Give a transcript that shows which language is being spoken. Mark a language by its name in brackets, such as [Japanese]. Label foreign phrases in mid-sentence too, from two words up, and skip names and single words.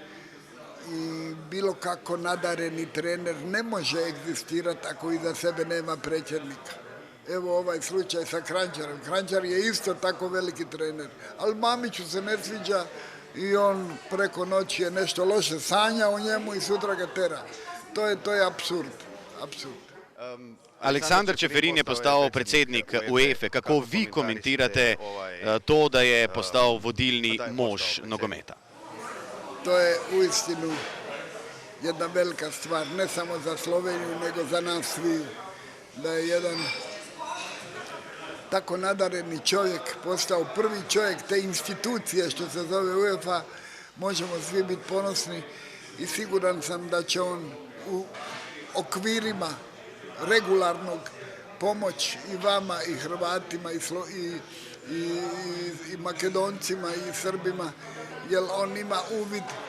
[Croatian] I bilo kako nadareni trener ne može egzistirati ako iza sebe nema predsjednika. Evo ovaj slučaj sa Kranjčarem. Kranjčar je isto tako veliki trener. Ali Mamiću se ne sviđa i on preko noći je nešto loše sanja o njemu i sutra ga tera. To je apsurd. [Slovenian] Aleksandar Čeferin je postal predsednik UEFA. Kako vi komentirate to, da je postal vodilni mož nogometa? [Croatian] To je uistinu jedna velika stvar, ne samo za Sloveniju, nego za nas svi. Da je jedan tako nadareni čovjek postao prvi čovjek te institucije što se zove UEFA, možemo svi biti ponosni i siguran sam da će on u okvirima regularnog pomoć i vama i Hrvatima i Makedoncima i Srbima, jer on ima uvid